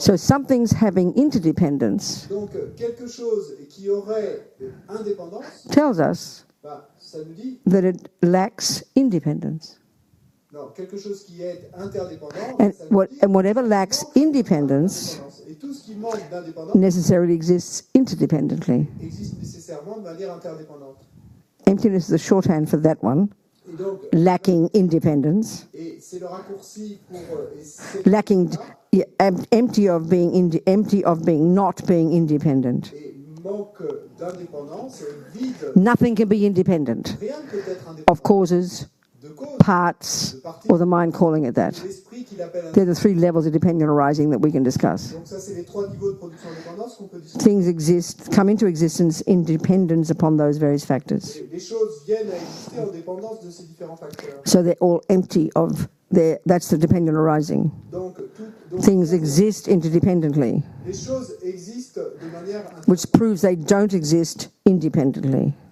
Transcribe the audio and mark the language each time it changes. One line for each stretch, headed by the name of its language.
English: So something's having interdependence
French: Donc quelque chose qui aurait indépendance,
English: tells us
French: ça nous dit
English: that it lacks independence.
French: non, quelque chose qui est interdépendant,
English: And,
French: ça nous dit
English: whatever lacks independence
French: indépendance. Et tout ce qui manque d'indépendance
English: necessarily exists interdependently.
French: existe nécessairement de manière interdépendante.
English: Emptiness is a shorthand for that one.
French: Et donc,
English: Lacking independence,
French: et c'est le raccourci pour et c'est
English: lacking, yeah, empty of being not being independent.
French: et manque d'indépendance, vide,
English: Nothing can be independent
French: rien ne peut être indépendant
English: of causes,
French: de cause,
English: parts, or the mind calling it that.
French: l'esprit qu'il appelle
English: They're the three levels of dependent arising that we can discuss.
French: Donc ça, c'est les trois niveaux de production d'indépendance qu'on peut discuter.
English: Things exist, come into existence in dependence upon those various factors.
French: Les choses viennent à exister en dépendance de ces différents facteurs.
English: So they're all empty of their, that's the dependent arising.
French: Donc,
English: Things exist interdependently,
French: les choses existent de manière
English: which proves they don't exist independently.